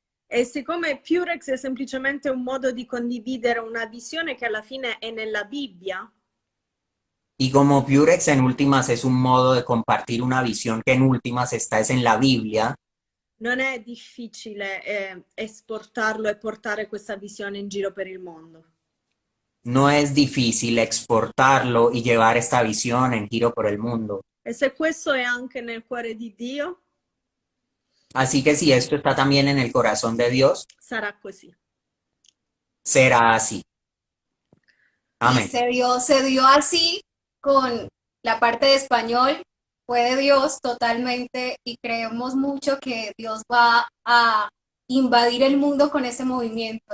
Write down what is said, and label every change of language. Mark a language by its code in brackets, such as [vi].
[it] E siccome Purex è semplicemente un modo di condividere una visione che alla fine è nella Bibbia, [es] Y como Purex en últimas es un modo de compartir una visión que en últimas está es en la Biblia, [it] non è difficile esportarlo e portare questa visione in giro per il mondo. [es] no es difícil exportarlo y llevar esta visión en giro por el mundo. [it] E se questo è anche nel cuore di Dio, [es] Así que si esto está también en el corazón de Dios, [it] sarà così. [es] será así. Y Amén. se dio así con la parte de español, fue de Dios totalmente y creemos mucho que Dios va a invadir el mundo con ese movimiento.